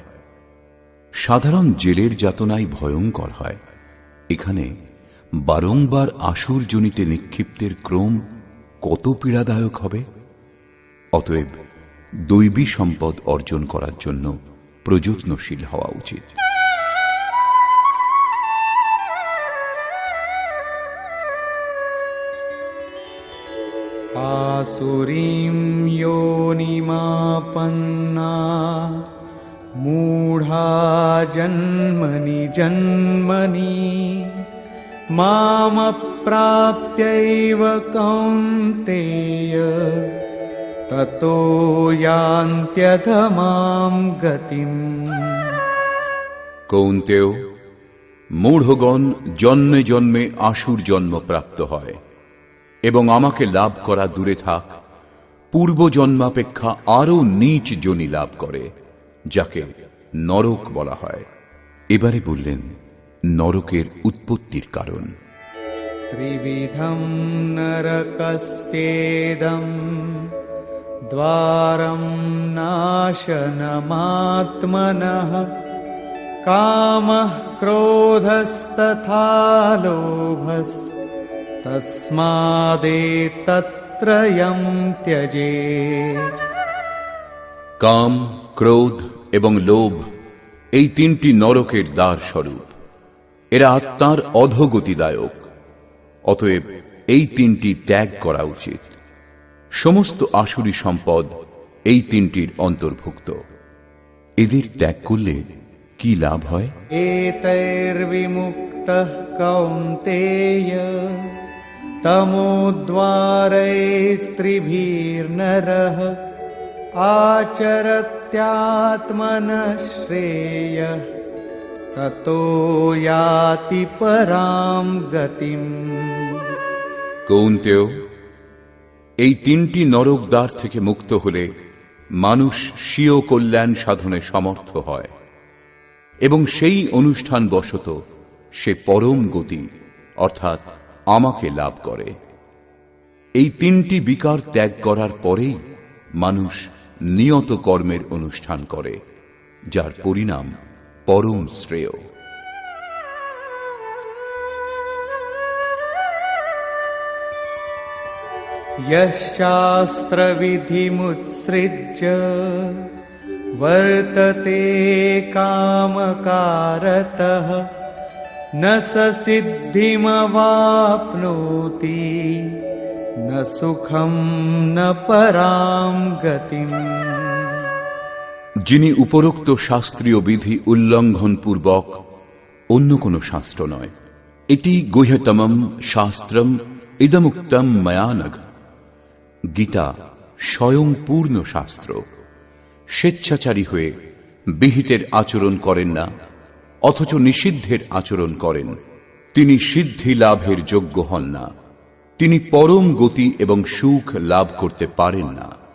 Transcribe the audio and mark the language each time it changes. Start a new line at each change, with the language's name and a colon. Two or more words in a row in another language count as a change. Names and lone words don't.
Bangla: সাধারণ জেলের যাতনাই ভয়ঙ্কর হয়, এখানে বারংবার আসুর জনিতে নিক্ষিপ্তের ক্রম কত পীড়াদায়ক হবে। অতএব দৈবী সম্পদ অর্জন করার জন্য প্রযত্নশীল হওয়া উচিত।
Sanskrit: आसुरीं योनिमापन्ना मूढा जन्मनि जन्मनि मामप्राप्यैव कौन्तेय ततो यान्त्यधमां गतिम्।
Bangla: কৌন্তেয়, মূঢ়গণ জন্মে জন্মে আসুর জন্ম প্রাপ্ত হয় এবং আমাকে লাভ করা দূরে থাক, পূর্ব জন্মাপেক্ষা আরো নীচ যোনি লাভ করে, যাকে নরক বলা হয়। এবারে বললেন নরকের উৎপত্তির কারণ।
Sanskrit: त्रिविधं नरकस्येदं द्वारं नाशनमात्मनः कामः क्रोधस्तथा लोभस् तस्मादेतत्त्रयं त्यजेत्।
Bangla: কাম, ক্রোধ এবং লোভ এই তিনটি নরকের দ্বার স্বরূপ। এরা আত্মার অধোগতিদায়ক, অতএব এই তিনটি ত্যাগ করা উচিত। সমস্ত আসুরি সম্পদ এই তিনটির অন্তর্ভুক্ত। এদের ত্যাগ করলে কি লাভ হয়?
Sanskrit: एतैर्विमुक्तः कौन्तेय तमोद्वारैस्त्रिभिर्नरः आचरत्यात्मनः श्रेयः ततो याति परां गतिम्।
Bangla: কৌন্তেয়, এই তিনটি নরক দ্বার থেকে মুক্ত হলে মানুষ স্বীয় কল্যাণ সাধনে সমর্থ হয় এবং সেই অনুষ্ঠান বশত সে পরম গতি অর্থাৎ আমাকে লাভ করে। এই তিনটি বিকার ত্যাগ করার পরেই মানুষ নিয়ত কর্মের অনুষ্ঠান করে, যার পরিণাম পরম শ্রেয়।
Sanskrit: यशास्त्रविधिमुत्सृज्य वर्तते कामकारतः न स सिद्धिमवाप्नोति न सुखं न परां गतिम्।
Bangla: যিনি উপরোক্ত শাস্ত্রীয় বিধি উল্লঙ্ঘন পূর্বক, অন্য কোন শাস্ত্র নয়, এটি
Sanskrit: गुह्यतमम् शास्त्रम् इदमुक्तम् मया नघ,
Bangla: গীতা স্বয়ং পূর্ণ শাস্ত্র। স্বেচ্ছাচারী হয়ে বিহিতের আচরণ করেন না, অথচ নিষিদ্ধের আচরণ করেন, তিনি সিদ্ধি লাভের যোগ্য হন না, তিনি পরম গতি এবং সুখ লাভ করতে পারেন না।